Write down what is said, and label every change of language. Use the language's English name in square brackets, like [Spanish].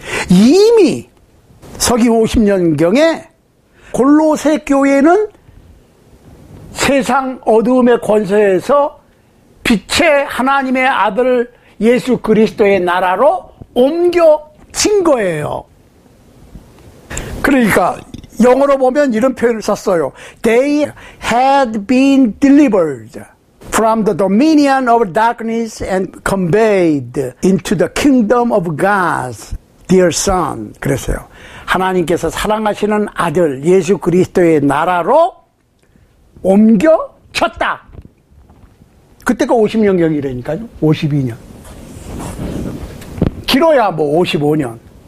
[Korean] 이미 서기 50년경에 골로새 교회는 세상 어두움의 권세에서 빛의 하나님의 아들 예수 그리스도의 나라로 옮겨진 거예요. 그러니까 영어로 보면 이런 표현을 썼어요. [English] They had been delivered from the dominion of darkness and conveyed into the kingdom of God's dear Son. [Korean] 그랬어요. 하나님께서 사랑하시는 아들 예수 그리스도의 나라로 옮겨쳤다. 그때가 50년경이라니까요. 52년. 길어야 뭐 55년.